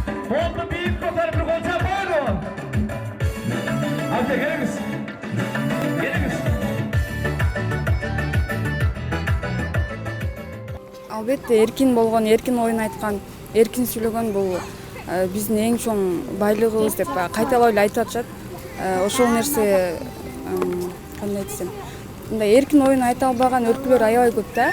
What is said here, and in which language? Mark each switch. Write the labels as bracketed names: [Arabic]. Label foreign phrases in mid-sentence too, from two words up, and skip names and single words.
[Kazakh] Қолды биік көтеріп бір қол шапалыңыз. Әбде келіңіз. Келіңіз. [Kyrgyz] Албетте эркин болгон, эркин оюн айткан, эркин сүйлөгөн бул биздин эң чоң байлыгыбыз деп кайталап эле айтып атышат. Ошол нерсе кандай десем, мындай эркин оюн айта албаган өлкөлөр аябай көп да.